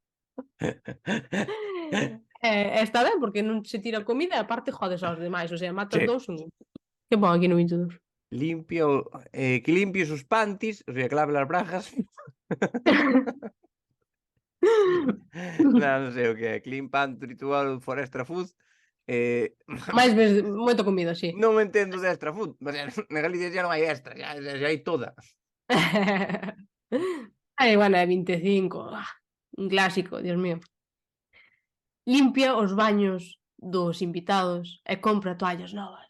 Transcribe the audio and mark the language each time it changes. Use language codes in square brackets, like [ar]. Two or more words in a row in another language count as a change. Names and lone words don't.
[gl] E está ben, porque non se tira comida e aparte jodes aos demais, [es] o sea, [gl] matas Che, 2 en 1. Que pon aquí no 22? limpia o que limpies os panties, [es] o sea, [gl] que lave as bragas. Non sei o que é, [en] clean pantry ritual for extra food, eh, [gl] Máis ves moita comida, si. non entendo de [en] extra food, [es] o sea, [gl] na Galicia xa non hai extra, xa hai toda. Ai, bueno, é 25, un clásico, [es] Dios mío. [gl] Limpia os baños dos invitados e compra toallas novas.